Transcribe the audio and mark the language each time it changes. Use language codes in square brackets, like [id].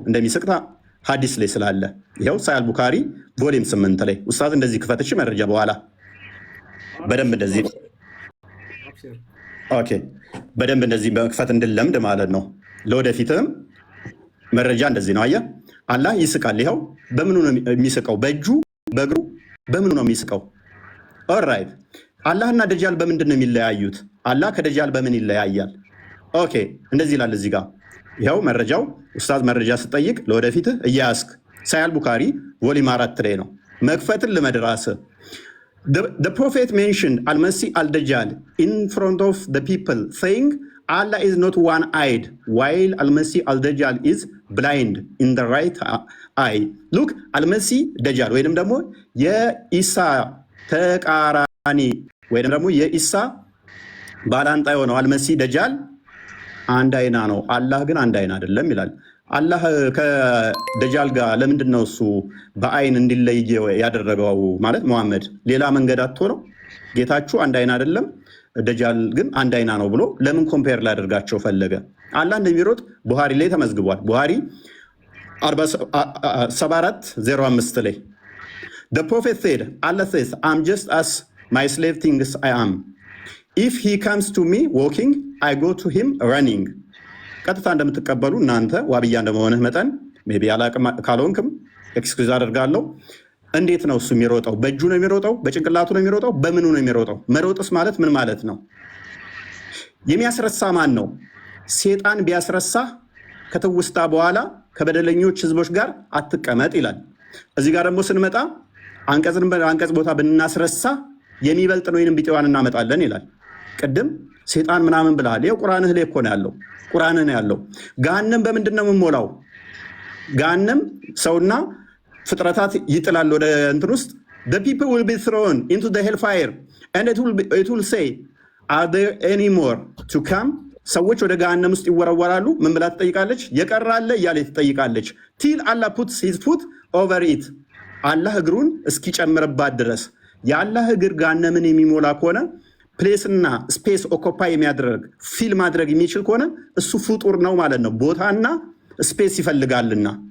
[am] እንደሚስቅ ሀዲስ ላይ ስላለ ይኸው ሳያል ቡካሪ ቮሊም 8 ላይ ኡስታዝ እንደዚህ ክፈትሽ መረጃ በኋላ በደንብ እንደዚህ ኦኬ በደንብ እንደዚህ በመክፈት እንድለምድ ማለት ነው። ለወደፊትም መረጃ እንደዚህ ነው። አየህ አላህ ይስቃል። ይኸው በምኑ ነው የሚስቀው? በእጁ በእግሩ በምኑ ነው የሚስቀው? ኦልራይት አላህና ደጃል በምንድን ነው የሚለያዩት? አላህ ከደጃል በምን ይለያያል? ኦኬ እንደዚህ ይላል እዚህ ጋር ይኸው መረጃው ኡስታዝ መረጃ ስጠይቅ ለወደፊትህ እያያስክ ሳያል ቡካሪ ቮሊም 4 ላይ ነው። መክፈትን ልመድራስ [en] The prophet mentioned Al-Masih al-Dajjal in front of the people saying Allah is not one-eyed while Al-Masih al-Dajjal is blind in the right eye. [am] Look Al-Masih Dajjal ወይንም ደግሞ የኢሳ ተቃራኒ ወይንም ደግሞ የኢሳ ባላንጣ የሆነው አልመሲህ ደጃል አንድ አይና ነው፣ አላህ ግን አንድ አይና አይደለም ይላል። አላህ ከደጃል ጋር ለምንድን ነው እሱ በአይን እንዲለይ ያደረገው? ማለት መሐመድ ሌላ መንገድ አጥቶ ነው? ጌታችሁ አንድ አይና አይደለም፣ ደጃል ግን አንድ አይና ነው ብሎ ለምን ኮምፔር ላደርጋቸው ፈለገ? አላህ እንደሚሮጥ ቡሃሪ ላይ ተመዝግቧል። ቡሃሪ 74:05 ላይ [en] The prophet said, Allah says, I'm just as my slave thinks I am. If he comes to me walking, I go to him running. [am] ቀጥታ እንደምትቀበሉ እናንተ ዋብያ እንደመሆንህ መጠን ሜይ ቢ አላቅም ካልሆንክም ኤክስኪውዝ አደርጋለሁ። እንዴት ነው እሱ የሚሮጠው? በእጁ ነው የሚሮጠው? በጭንቅላቱ ነው የሚሮጠው? በምኑ ነው የሚሮጠው? መሮጥስ ማለት ምን ማለት ነው? የሚያስረሳ ማን ነው? ሴጣን ቢያስረሳ ከተውስታ በኋላ ከበደለኞች ህዝቦች ጋር አትቀመጥ ይላል። እዚህ ጋር ደግሞ ስንመጣ አንቀጽ ቦታ ብናስረሳ የሚበልጥ ነው ወይንም ቢጤዋን እናመጣለን ይላል። ቅድም ሴጣን ምናምን ብለሃል። ይኸው ቁርአንህ ላይ እኮ ነው ያለው። ቁርአንህ ነው ያለው። ገሃነም በምንድን ነው የምሞላው? ገሃነም ሰውና ፍጥረታት ይጥላል ወደ እንትን ውስጥ [en] the people will be thrown into the hellfire and it will say are there any more to come? [am] ሰዎች ወደ ገሃነም ውስጥ ይወረወራሉ። ምን ብላ ትጠይቃለች? የቀራለ እያለ ትጠይቃለች። [en] till Allah puts his foot over it [am] አላህ እግሩን እስኪጨምርባት ድረስ። የአላህ እግር ገሃነምን የሚሞላ ከሆነ ፕሌስና ስፔስ ኦኮፓይ የሚያደርግ ፊል ማድረግ የሚችል ከሆነ እሱ ፍጡር ነው ማለት ነው። ቦታና ስፔስ ይፈልጋልና